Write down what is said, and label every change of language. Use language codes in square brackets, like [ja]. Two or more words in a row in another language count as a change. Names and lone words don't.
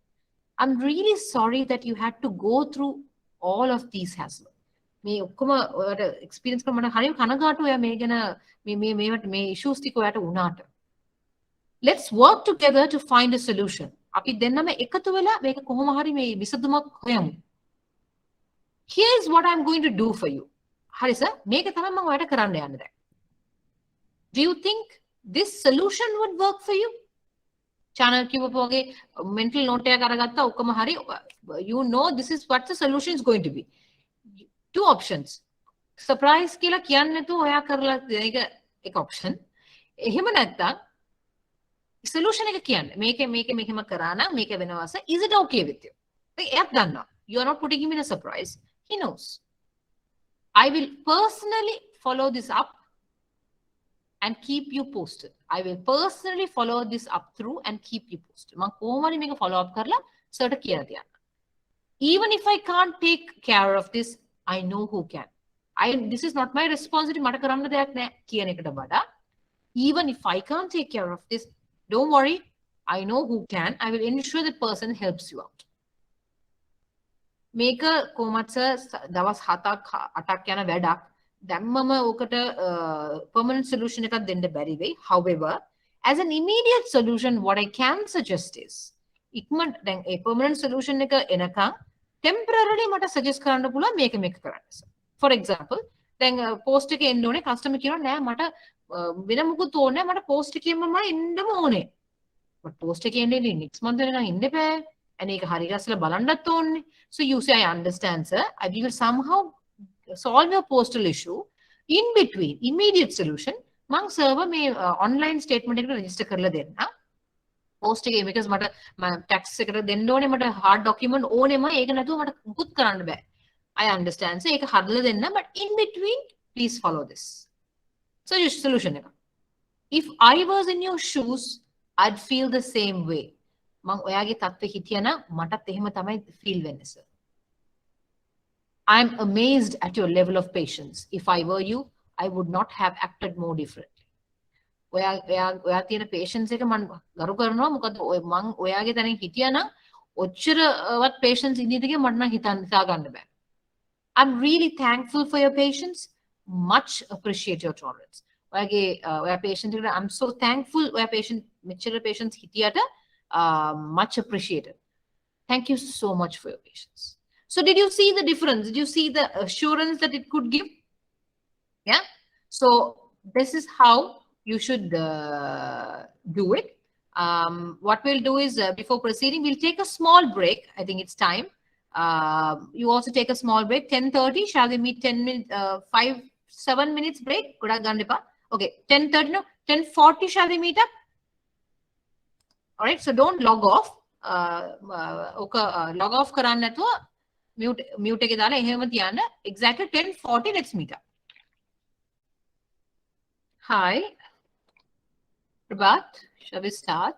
[en] I'm really sorry that you had to go through all of these hassle. [si] මේ ඔක්කොම ඔයාට experience කරන මට හරියම කනගාටු ඔයා මේ ගැන මේ issues ටික ඔයාට වුණාට. [en] Let's work together to find a solution. [si] අපි දෙන්නම එකතු වෙලා මේක කොහොම හරි මේ විසඳුමක් හොයමු. [en] Here is what I'm going to do for you. [si] හරි සර් මේක තමයි මම ඔයාලට කරන්න යන්නේ දැන්. [en] Do you think this solution would work for you? channel [si] කිව්වපු වගේ [en] mental note [si] එකක් අරගත්තා ඔක්කොම හරි [en] you know this is what the solution is going to be. Two options. [si] Surprise කියලා කියන්නේ නැතුව ඔයා කරලා ඒක එක option. එහෙම නැත්නම් solution එක කියන්නේ මේක මෙහෙම කරා නම් මේක වෙනවස [en] is it okay with you? [si] එයාත් දන්නවා. [en] You are not putting him in a surprise. He knows. I will personally follow this up and keep you posted. I will personally follow this up through and keep you posted. [si] මම කොහොමද මේක [en] follow up [si] කරලා සර්ට කියලා තියන්න. [en] Even if I can't take care of this, I know who can. This is not my responsibility. [si] මට කරන්න දෙයක් නැහැ කියන එකට වඩා [en] even if I can't take care of this, don't worry. I know who can. I will ensure that person helps you out. [si] මේක කොහොමද දවස් 7ක් 8ක් යන වැඩක් දැම්මම ඕකට [en] permanent solution [si] එකක් දෙන්න බැරි වෙයි. [en] However, as an immediate solution what I can suggest is [si] ඉක්මනට දැන් ඒ [en] permanent solution [si] එක එනකන් temporarily මට suggest කරන්න පුළුවන් මේක කරන්න. [en] For example, [si] දැන් post එකේ එන්න ඕනේ customer කියනවා නෑ මට වෙන මොකුත් ඕනේ නෑ මට post එකේම එන්නම ඕනේ. but post එකේ එන්නේ [en] next month [si] වෙනකන් ඉන්න බෑ. and ඒක හරි ගස්සලා බලන්නත් ඕනේ. [en] So you say I understand sir. I will somehow solve your postal issue in between immediate solution [si] මං server මේ [en] online statement [si] එකට register කරලා දෙන්න. post එකේ because මට tax එකට දෙන්න ඕනේ මට [en] hard document [si] ඕනෙම ඒක නැතුව මට මුකුත් කරන්න බෑ. [en] I understand sir [si] ඒක හදලා දෙන්න [en] but in between please follow this. So your solution එක. If I was in your shoes I'd feel the same way. [si] මං ඔයාගේ තත්ත්වෙ හිටියනම් මටත් එහෙම තමයි feel වෙන්නේ sir. [en] I'm amazed at your level of patience. If I were you, I would not have acted more differently. [si] ඔයා තියෙන patience එක මම ගරු කරනවා මොකද මං ඔයාගේ තැනින් හිටියා නම් ඔච්චරවත් patience ඉඳීද කියලා මට නම් හිතා ගන්න බෑ. [en] I'm really thankful for your patience. Much appreciate your tolerance. [si] ඔයා patient එකට [en] I'm so thankful [si] ඔයා patient මෙච්චර [en] patience හිටියට much appreciated. Thank you so much for your patience. So did you see the difference? Did you see the assurance that it could give? Yeah. So this is how you should do it. What we'll do is before proceeding, we'll take a small break. I think it's time. You also take a small break. 10:30. Shall we meet 10 minutes? 7 minutes break. Okay. 10:30. No. 10:40. Shall we meet up? All right. So don't log off. Log off [si] කරන්න නැතුව mute එකේ දාලා එහෙම තියන්න. [en] Exactly 10:40. Let's meet up. Hi. Prabhat, shall we start?